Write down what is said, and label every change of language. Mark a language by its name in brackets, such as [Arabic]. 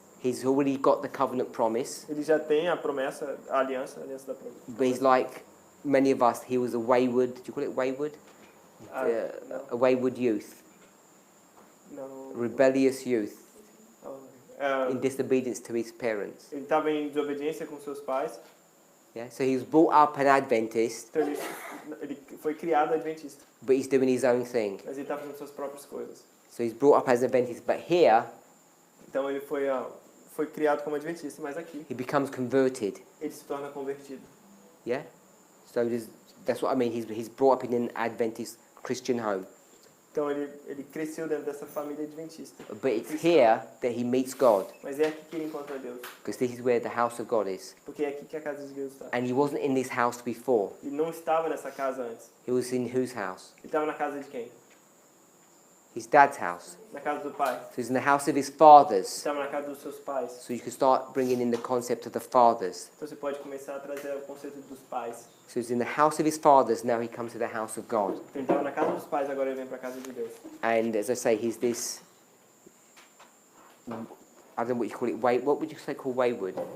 [English] He's already got the covenant promise. [Portuguese] Ele já tem a promessa, a aliança da promessa. [English] But he's like many of us, he was a wayward, do you call it wayward? [Portuguese] Não, [English] A wayward youth. [Portuguese] não. [English] Rebellious youth. [Portuguese] É, [English] In disobedience to his parents. [Portuguese] ele estava em desobediência com seus pais. [English] Yeah? So he was brought up an Adventist, [Portuguese] Então ele foi criado adventista. [English] but he's doing his own thing. [Portuguese] Mas ele estava fazendo suas próprias coisas. [English] So he's brought up as an Adventist, but here [Portuguese] Então ele foi criado como adventista, mas aqui [English] he becomes converted. [Portuguese] ele se torna convertido. [English] Yeah? So that's what I mean. He's brought up in an Adventist Christian home. [Portuguese] Então ele cresceu dentro dessa família adventista. [English] But it's here that he meets God, [Portuguese] Mas é aqui que ele encontra Deus. [English] because this is where the house of God is. [Portuguese] Porque é aqui que a casa de Deus está. [English] And he wasn't in this house before. [Portuguese] Ele não estava nessa casa antes. [English] He was in whose house? [Portuguese] Ele estava na casa de quem? [English] His dad's house. [Portuguese] Na casa do pai. [English] So he's in the house of his fathers. [Portuguese] Estava na casa dos seus pais. [English] So you can start bringing in the concept of the fathers. [Portuguese] Então você pode começar a trazer o conceito dos pais. [English] So he's in the house of his fathers, now he comes to the house of God. [Portuguese] Então ele estava na casa dos pais, agora ele vem para a casa de Deus. [English] And as I say, he's this, I don't know what you call it, what would you say called wayward?